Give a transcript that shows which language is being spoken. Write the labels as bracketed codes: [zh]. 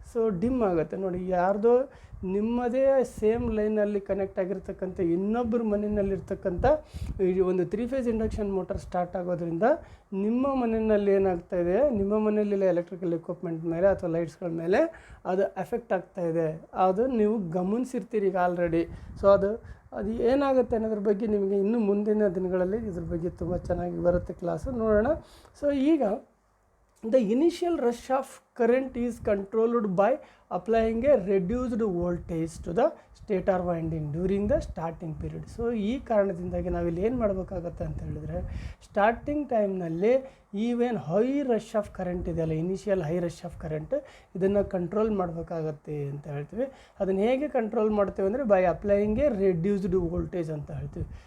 [kn] So dim ಆಗುತ್ತೆ ನೋಡಿ. ಯಾರ್ದೋ ನಿಮ್ಮದೇ ಸೇಮ್ ಲೈನಲ್ಲಿ ಕನೆಕ್ಟ್ ಆಗಿರ್ತಕ್ಕಂಥ ಇನ್ನೊಬ್ಬರ ಮನೆಯಲ್ಲಿರ್ತಕ್ಕಂಥ ಈ ಒಂದು 3 ಫೇಸ್ ಇಂಡಕ್ಷನ್ ಮೋಟರ್ ಸ್ಟಾರ್ಟ್ ಆಗೋದ್ರಿಂದ ನಿಮ್ಮ ಮನೆಯಲ್ಲಿ ಏನಾಗ್ತಾಯಿದೆ, ನಿಮ್ಮ ಮನೆಯಲ್ಲಿಲ್ಲ ಎಲೆಕ್ಟ್ರಿಕಲ್ ಎಕ್ವಿಪ್ಮೆಂಟ್ ಮೇಲೆ ಅಥವಾ ಲೈಟ್ಸ್ಗಳ ಮೇಲೆ ಅದು ಎಫೆಕ್ಟ್ ಆಗ್ತಾಯಿದೆ. ಅದು ನೀವು ಗಮನಿಸಿರ್ತೀರಿ ಈಗ ಆಲ್ರೆಡಿ. ಸೊ ಅದು ಏನಾಗುತ್ತೆ ಅನ್ನೋದ್ರ ಬಗ್ಗೆ ನಿಮಗೆ ಇನ್ನು ಮುಂದಿನ ದಿನಗಳಲ್ಲಿ ಇದ್ರ ಬಗ್ಗೆ ತುಂಬ ಚೆನ್ನಾಗಿ ಬರುತ್ತೆ ಕ್ಲಾಸು, ನೋಡೋಣ. ಸೊ ಈಗ [en] the initial rush of current is controlled by applying a reduced voltage to the stator winding during the starting period. [kn] So ಈ ಕಾರಣದಿಂದಾಗಿ ನಾವಿಲ್ಲಿ ಏನು ಮಾಡಬೇಕಾಗತ್ತೆ ಅಂತ ಹೇಳಿದ್ರೆ, ಸ್ಟಾರ್ಟಿಂಗ್ ಟೈಮ್ನಲ್ಲಿ ಈವೇನು ಹೈ ರಶ್ ಆಫ್ ಕರೆಂಟ್ ಇದೆಯಲ್ಲ, initial high rush of current, ಇದನ್ನು ಕಂಟ್ರೋಲ್ ಮಾಡಬೇಕಾಗತ್ತೆ ಅಂತ ಹೇಳ್ತೀವಿ. ಅದನ್ನು ಹೇಗೆ ಕಂಟ್ರೋಲ್ ಮಾಡ್ತೀವಿ ಅಂದರೆ [en] by applying a reduced voltage [kn] ಅಂತ ಹೇಳ್ತೀವಿ.